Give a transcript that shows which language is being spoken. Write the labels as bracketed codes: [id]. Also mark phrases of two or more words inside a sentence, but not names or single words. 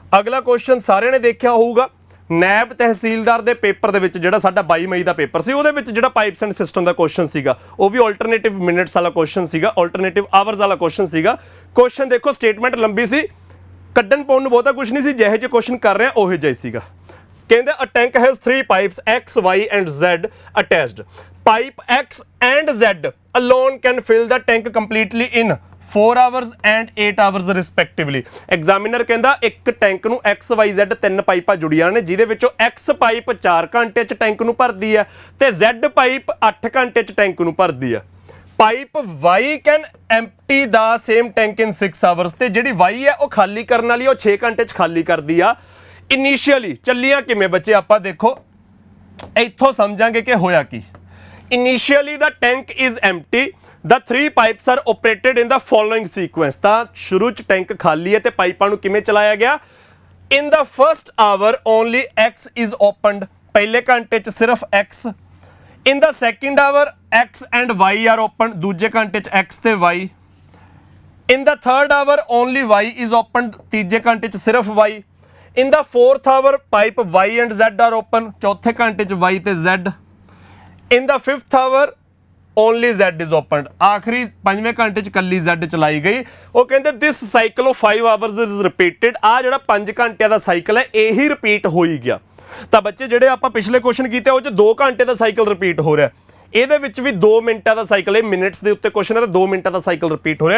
[pa] ਅਗਲਾ ਕੁਐਸਚਨ ਸਾਰਿਆਂ ਨੇ ਦੇਖਿਆ ਹੋਊਗਾ, ਨੈਬ ਤਹਿਸੀਲਦਾਰ ਦੇ ਪੇਪਰ ਦੇ ਵਿੱਚ ਜਿਹੜਾ ਸਾਡਾ 22 ਮਈ ਦਾ ਪੇਪਰ ਸੀ, ਉਹਦੇ ਵਿੱਚ ਜਿਹੜਾ [en] pipes and system [pa] ਦਾ ਕੁਐਸਚਨ ਸੀਗਾ, ਉਹ ਵੀ [en] alternative minutes [pa] ਵਾਲਾ ਕੁਐਸਚਨ ਸੀਗਾ, [en] alternative hours [pa] ਵਾਲਾ ਕੁਐਸਚਨ ਸੀਗਾ। ਕੁਐਸਚਨ ਦੇਖੋ, ਸਟੇਟਮੈਂਟ ਲੰਬੀ ਸੀ, ਕੱਢਣ ਪਾਉਣ ਨੂੰ ਬਹੁਤਾ ਕੁਝ ਨਹੀਂ ਸੀ, ਜਿਹੇ ਜਿਹੇ ਕੁਐਸਚਨ ਕਰ ਰਿਹਾ ਉਹੇ ਜਿਹਾ ਸੀਗਾ। [en] ਕਹਿੰਦੇ a tank has 3 pipes X, Y and Z attached, pipe X and Z alone can fill the tank completely in 4 hours and 8 hours ਰਿਸਪੈਕਟਿਵਲੀ। [pa] ਐਗਜ਼ਾਮੀਨਰ ਕਹਿੰਦਾ ਇੱਕ ਟੈਂਕ ਨੂੰ XYZ 3 ਪਾਈਪਾਂ ਜੁੜੀਆਂ ਨੇ, ਜਿਹਦੇ ਵਿੱਚੋਂ X ਪਾਈਪ 4 ਘੰਟੇ 'ਚ ਟੈਂਕ ਨੂੰ ਭਰਦੀ ਹੈ ਤੇ Z ਪਾਈਪ 8 ਘੰਟੇ 'ਚ ਟੈਂਕ ਨੂੰ ਭਰਦੀ ਹੈ। [en] pipe Y can empty the same tank in 6 hours, [pa] ਤੇ ਜਿਹੜੀ Y ਹੈ ਉਹ ਖਾਲੀ ਕਰਨ ਵਾਲੀ, ਉਹ 6 ਘੰਟੇ 'ਚ ਖਾਲੀ ਕਰਦੀ ਆ। ਇਨੀਸ਼ੀਅਲੀ ਚੱਲੀਆਂ ਕਿਵੇਂ ਬੱਚੇ, ਆਪਾਂ ਦੇਖੋ ਇੱਥੋਂ ਸਮਝਾਂਗੇ ਕਿ ਹੋਇਆ ਕੀ। [en] initially the tank is empty, the 3 pipes are operated in the following sequence। [pa] ਤਾਂ ਸ਼ੁਰੂ 'ਚ ਟੈਂਕ ਖਾਲੀ ਹੈ ਤੇ ਪਾਈਪਾਂ ਨੂੰ ਕਿਵੇਂ ਚਲਾਇਆ ਗਿਆ। [en] in the first hour only X is opened, [pa] ਪਹਿਲੇ ਘੰਟੇ 'ਚ ਸਿਰਫ X। [en] in the second hour X and Y are opened, [pa] ਦੂਜੇ ਘੰਟੇ 'ਚ X ਤੇ Y। [en] in the third hour only Y is opened, [pa] ਤੀਜੇ ਘੰਟੇ 'ਚ ਸਿਰਫ Y। [en] in the fourth hour pipe Y and Z are open, [pa] ਚੌਥੇ ਘੰਟੇ 'ਚ Y ਤੇ Z। [en] in the fifth hour only Z is opened, [pa] ਆਖਰੀ 5ਵੇਂ ਘੰਟੇ 'ਚ ਕੱਲੀ Z ਚਲਾਈ ਗਈ। ਉਹ ਕਹਿੰਦੇ [en] this cycle of 5 hours is repeated, [pa] ਆ ਜਿਹੜਾ 5 ਘੰਟਿਆਂ ਦਾ ਸਾਈਕਲ ਹੈ ਇਹੀ ਰਿਪੀਟ ਹੋਈ ਗਿਆ। ਤਾਂ ਬੱਚੇ ਜਿਹੜੇ ਆਪਾਂ ਪਿਛਲੇ ਕੁਐਸਚਨ ਕੀਤੇ ਉਹ 'ਚ 2 ਘੰਟੇ ਦਾ ਸਾਈਕਲ ਰਿਪੀਟ ਹੋ ਰਿਹਾ, ਇਹਦੇ ਵਿੱਚ ਵੀ 2 ਮਿੰਟਾਂ ਦਾ ਸਾਈਕਲ, ਇਹ ਮਿੰਟਸ ਦੇ ਉੱਤੇ ਕੁਐਸਚਨ ਹੈ ਤਾਂ 2 ਮਿੰਟਾਂ ਦਾ ਸਾਈਕਲ ਰਿਪੀਟ ਹੋ ਰਿਹਾ।